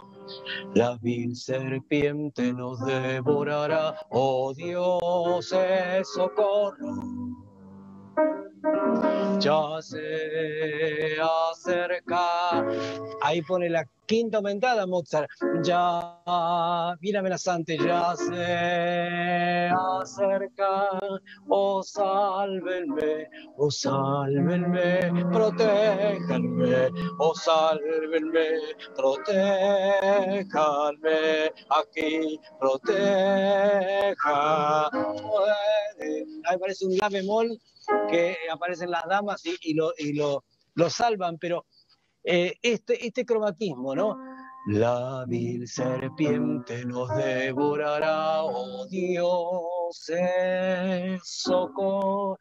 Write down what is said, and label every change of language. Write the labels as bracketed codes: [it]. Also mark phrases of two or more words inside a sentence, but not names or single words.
[es] La vil serpiente nos devorará, oh Dios, socorro. Ya se acerca. Ahí pone la quinta aumentada Mozart. Ya viene amenazante, ya se acerca. Oh, sálvenme, oh, sálvenme, protéjanme, oh, sálvenme, protéjanme, aquí, proteja. Ahí parece un la bemol que aparecen las damas lo salvan, pero este cromatismo, ¿no? La vil serpiente nos devorará, oh Dios, socorro.